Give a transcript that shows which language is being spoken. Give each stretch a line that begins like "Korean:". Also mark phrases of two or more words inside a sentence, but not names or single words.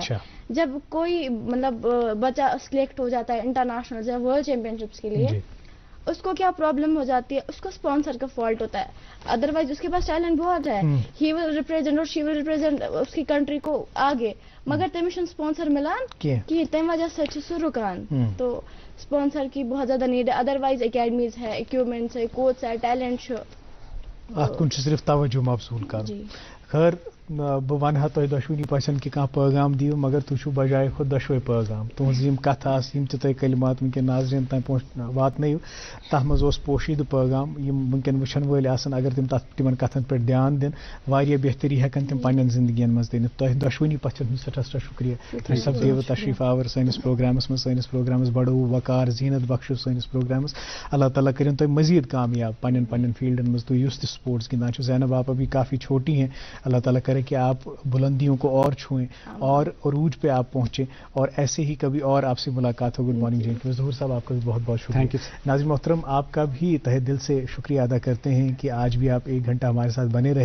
Urdu: جب کوئی مطلب بچہ سلیکٹ ہو جاتا ہے انٹرنیشنل یا ورلڈ چیمپئن شپس کے لیے اس کو کیا پرابلم ہو جاتی ہے, اس کو اسپانسر کا فالٹ ہوتا ہے. ادروائز اس کے پاس ٹیلنٹ بہت ہے,
English: he will represent
Urdu: اور
English: she will represent
Urdu: اس کی کنٹری کو آگے
Kashmiri: مگر تمہیں اسپانسر ملان کہ تمہ وجہ سے سہ رکان.
Urdu: تو اسپانسر کی بہت زیادہ نیڈ ہے. ادروائز اکیڈمیز ہے, اکوپمنٹس ہے, کوچ ہے, ٹیلنٹ
Kashmiri: ات کن صرف توجہ مبذول کر. خیر بہ ونہا تہ دشونی پسند کہ کانٛہہ پیغام دیو مگر تُہۍ چھُو بجائے خود دۄشوے پیغام تُہنٛز یِم کتھٕ آسہٕ یِم تہِ تۄہہِ کلمات وٕنکٮ۪ن ناظریٖن تام واتنٲیِو تتھ منٛز اوس پوشیٖدٕ پیغام یِم وٕنکٮ۪ن وٕچھن وٲلۍ آسن اگر تِم تِمن کتھن پٮ۪ٹھ دھیان دِن واریاہ بہتری ہٮ۪کن تِم پننٮ۪ن زندگین منٛز دِنِتھ. تۄہہِ دۄشوٕنی پژھن ہُنٛد سٮ۪ٹھاہ شُکریہ. تُہۍ سپدیوٕ تشریٖف آور سٲنِس پروگرامس منٛز, سٲنِس پروگرامس بڑووٕ وقار زیٖنت بخشو سٲنِس پروگرامس. اللہ تعالیٰ کٔرِن تۄہہِ مزید کامیاب پننٮ۪ن فیلڈن منٛز تُہۍ یُس تہِ سپورٹس گِنٛدان چھُ.
Urdu: زینب آپ ابھی کافی چھوٹی ہیں, اللہ تعالیٰ کرے کہ آپ بلندیوں کو اور چھوئیں اور عروج پہ آپ پہنچیں اور ایسے ہی کبھی اور آپ سے ملاقات ہو. گڈ مارننگ JNK. ظہور صاحب آپ کا بھی بہت بہت شکریہ. ناظرین محترم آپ کا بھی تہہ دل سے شکریہ ادا کرتے ہیں کہ آج بھی آپ 1 گھنٹہ ہمارے ساتھ بنے رہے.